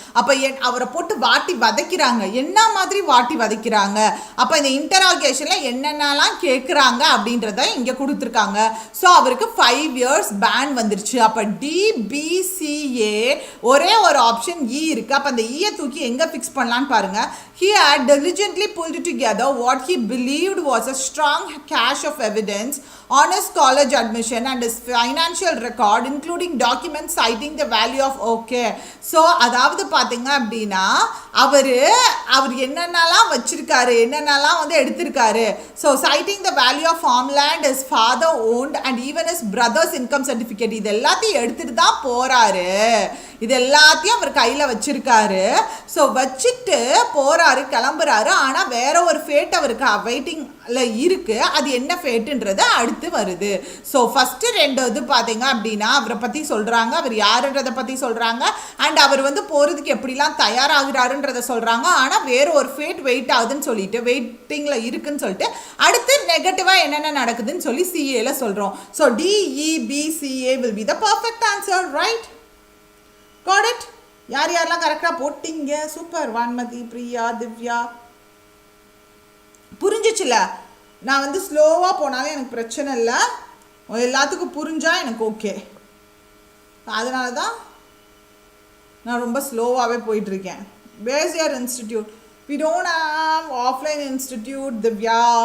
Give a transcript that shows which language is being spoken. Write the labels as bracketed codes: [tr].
[ta] அப்போ அவரை போட்டு வாட்டி வதைக்கிறாங்க. என்ன மாதிரி வாட்டி வதைக்கிறாங்க? அப்போ இந்த இன்டராகேஷனில் என்னென்னலாம் கேட்குறாங்க அப்படின்றத இங்கே கொடுத்துருக்காங்க. ஸோ அவருக்கு 5 years பேன் வந்துருச்சு. அப்போ DBCA ஒரே ஒரு ஆப்ஷன் இ இருக்குது. அப்போ அந்த ஈயை தூக்கி எங்கே ஃபிக்ஸ் பண்ணலான்னு பாருங்கள். [en] He had diligently pulled together what he believed was a strong cache of evidence on his college admission and his financial record, including documents citing the value of okay. [ta] So அதாவது பார்த்தீங்க அப்படின்னா அவர் என்னென்னலாம் வச்சிருக்காரு, என்னென்னலாம் வந்து எடுத்திருக்காரு. [en] so citing the value of farmland his father owned and even his brother's income certificate, [ta] இது எல்லாத்தையும் எடுத்துட்டு தான் போறாரு. இது எல்லாத்தையும் அவர் கையில் வச்சிருக்காரு. ஸோ வச்சுட்டு போறாரு, கிளம்புறாரு. ஆனால் வேற ஒரு ஃபேட் அவருக்கு வெயிட்டிங்ல இருக்கு. அது என்ன ஃபேட்டுன்றது அடுத்து வருது. ஸோ ஃபர்ஸ்ட் 2 இது பார்த்தீங்க அப்படின்னா அவரை பற்றி சொல்றாங்க, அவர் யாருன்றதை பற்றி சொல்றாங்க, அண்ட் அவர் வந்து போறதுக்கு எப்படிலாம் தயாராகிறாருன்றதை சொல்றாங்க. ஆனால் வேற ஒரு ஃபேட் வெயிட் ஆகுதுன்னு சொல்லிட்டு வெயிட்டிங்ல இருக்குன்னு சொல்லிட்டு அடுத்து நெகட்டிவா என்னென்ன நடக்குதுன்னு சொல்லி சிஏல சொல்றோம். [en] So DEBCA will be the perfect answer, right? Got it? [ta] யாரெல்லாம் கரெக்டாக போட்டிங்க? சூப்பர். வான்மதி, பிரியா, திவ்யா, புரிஞ்சிச்சுல? நான் வந்து ஸ்லோவாக போனாலும் எனக்கு பிரச்சனை இல்லை, எல்லாத்துக்கும் புரிஞ்சா எனக்கு ஓகே. அதனால தான் நான் ரொம்ப ஸ்லோவாகவே போயிட்டுருக்கேன். [en] Where's your institute? We don't have offline institute, Divya.